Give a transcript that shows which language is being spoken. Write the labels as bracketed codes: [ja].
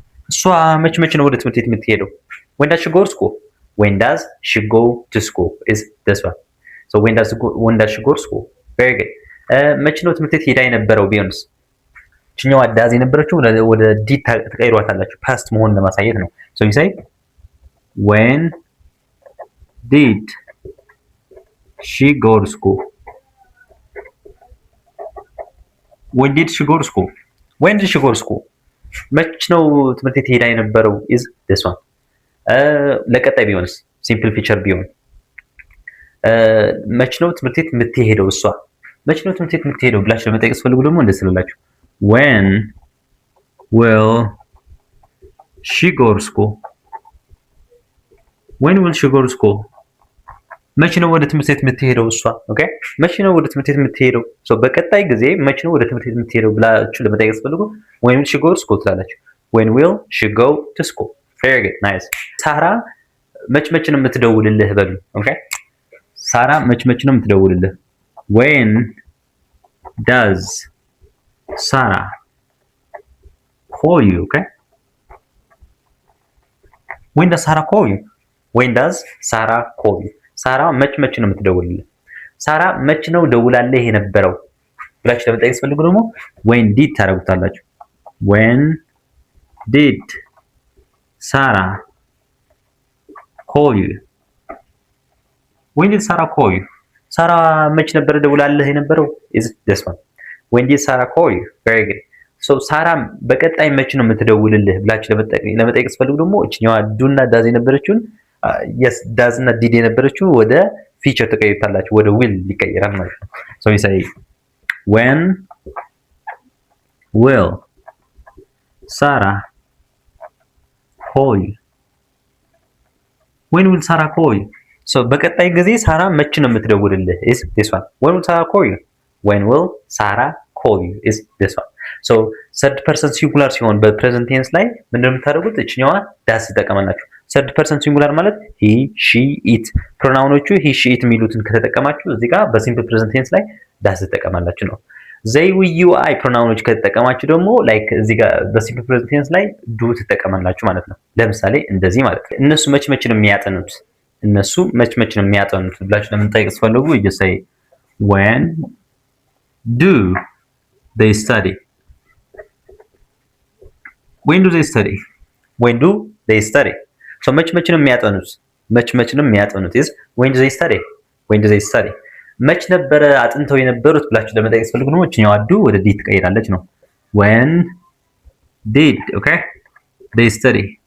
[am] እሷ መቼ ነው ወደ ትምህርት ቤት የምትሄደው? [en] when does she go to school? when does she go to school is this one. so when does she go to school? very good. [am] መቼ ነው ትምህርት ቤት ሄዳ የነበረው ቢሆንስ? እኛው ዳዝ የነበረችው ወደ ዲ ተቀይሯታላችሁ ፓስት መሆን ለማሳየት ነው። [en] so you say when did she go to school? when did she go to school? when did she go to school? [am] መች ነው ትምህርት ቤት ሄዳ የነበረው [en] is this one. [am] ለቀጣይ ቢሆንስ ሲምፕል ፊቸር ቢሆን መች ነው ትምህርት ቤት የምትሄደው እሷ? መች ነው ትምህርት ቤት የምትሄደው ብላችሁ ለመጠየቅ ስትፈልጉ ደግሞ እንደዚህ ትላላችሁ [en] when will she go to school? when will she go to school? [am] መቼ ነው ወደ ትምህርት ቤት የምትሄደው እሷ? ኦኬ መቼ ነው ወደ ትምህርት ቤት የምትሄደው? [en] ሶ [am] በቀጣይ ጊዜ መቼ ነው ወደ ትምህርት ቤት የምትሄደው ብላችሁ ለመጠየቅ ስትፈልጉ [en] when will she go to school [am] ትላላችሁ። [en] when will she go to school? very good nice. [am] ሳራ መቼ ነው የምትደውልልህ በሉ። ኦኬ ሳራ መቼ ነው የምትደውልልህ? [en] when does Sarah call you? okay when does Sarah call you? when does Sarah call you? [am] ሳራ መቼ ነው የምትደውልልህ? ሳራ መቼ ነው ደውላለህ የነበረው ብላችሁ ለመጠየቅ ስትፈልጉ ደግሞ [en] when did [am] ታደርጉታላችሁ። [en] when did Sarah call you? when did Sarah call you? [am] ሳራ መቼ ነበር ደውላለህ የነበረው [en] is this one. when did Sarah call you? very good. [am] so ሳራ በቀጣይ መቼ ነው የምትደውልልህ ብላችሁ ለመጠየቅ ስትፈልጉ ደግሞ እቺኛዋ ዱና ዳዝ የነበረችውን yes does እና did የነበረችው ወደ ፊቸር ተቀይራላችሁ ወደ will ይቀየራል ማለት ነው። [en] so we say when will Sarah call you? when will Sarah call you? [am] so በቀጣይ ጊዜ ሳራ መቼ ነው የምትደውልልህ [en] is this one. when will Sarah call you? when will Sarah call you is this one. [am] so third person singular ሲሆን በፕሬዘንት ቴንስ ላይ ምንድነው የምታደርጉት? እችኛዋ ዳስ ተጠቀማላችሁ። third person singular ማለት he she it ፕሮናውኖቹ he she it የሚሉትን ከተጠቀማችሁ እዚህ ጋር በሲምፕል ፕሬዘንት ቴንስ ላይ ዳስ ተጠቀማላችሁ ነው። they we you I ፕሮናውኖች ከተጠቀማችሁ ደግሞ ላይክ እዚህ ጋር በሲምፕል ፕሬዘንት ቴንስ ላይ ዱ ትጠቀማላችሁ ማለት ነው። ለምሳሌ እንደዚህ ማለት ነው። እነሱ መቼ ነው የሚያጠኑት? እነሱ መቼ ነው የሚያጠኑት ብላችሁ ለመጠየቅ ስትፈልጉ [en] you say when do they study? when do they study? when do they study? so [am] መቼ ነው የሚያጠኑት? መቼ ነው የሚያጠኑት [en] is when do they study? when do they study? [am] መቼ ነበረ አጥንተው የነበሩት ብላችሁ ለመጠየቅ ስትፈልጉ ነው እቺኛው አዱ ወደ ዲ ትቀይራለች ነው። [en] when did okay they study?